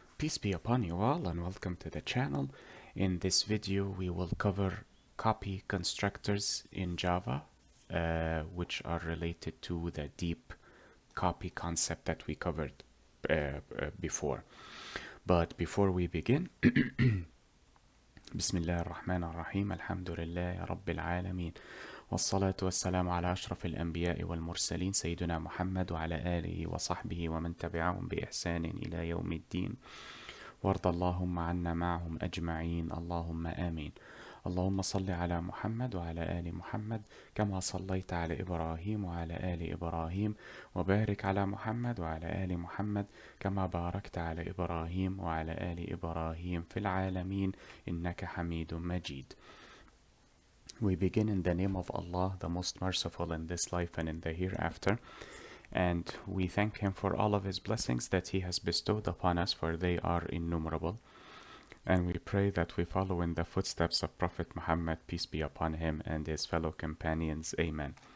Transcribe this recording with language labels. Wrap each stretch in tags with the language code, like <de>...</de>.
<en>Peace be upon you all and welcome to the channel. In this video we will cover copy constructors in Java, which are related to the deep copy concept that we covered before. But before we begin,</en> <ar>بسم الله الرحمن الرحيم الحمد لله رب العالمين والصلاة والسلام على أشرف الأنبياء والمرسلين سيدنا محمد وعلى آله وصحبه ومن تبعهم بإحسان إلى يوم الدين وارض اللهم عنا معهم أجمعين اللهم آمين اللهم صل على محمد وعلى آل محمد كما صليت على إبراهيم وعلى آل إبراهيم وبارك على محمد وعلى آل محمد كما باركت على إبراهيم وعلى آل إبراهيم في العالمين إنك حميد مجيد.</ar> <en>We begin in the name of Allah, the most merciful in this life and in the hereafter. And we thank Him for all of His blessings that He has bestowed upon us, for they are innumerable. And we pray that we follow in the footsteps of Prophet Muhammad, peace be upon him, and his fellow companions. Amen.</en>